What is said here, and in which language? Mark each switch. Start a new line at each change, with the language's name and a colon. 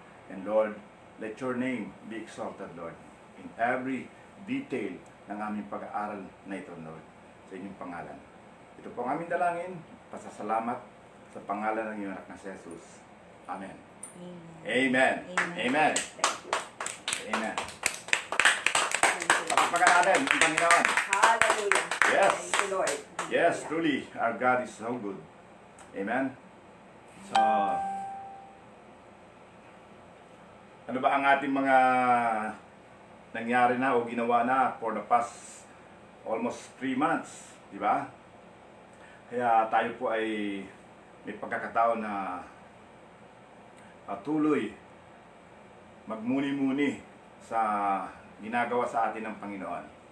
English: And Lord, let your name be exalted, Lord, in every detail ng aming pag-aaral na ito, Lord, sa inyong pangalan.
Filipino: Ito po ang aming dalangin, pasasalamat sa pangalan ng iyong anak na si Jesus.
English: Amen. Amen. Amen. Thank you. Amen.
Filipino: Pagpagan natin ang Panginoon.
English: Hallelujah. Yes. Thank you, Lord. Yes, truly, our God is so good. Amen.
Filipino: So, ano ba ang ating mga nangyari na o ginawa na for the past almost 3 months, di ba? Kaya tayo po ay may pagkakataon na tuloy magmuni-muni sa ginagawa sa atin ng Panginoon.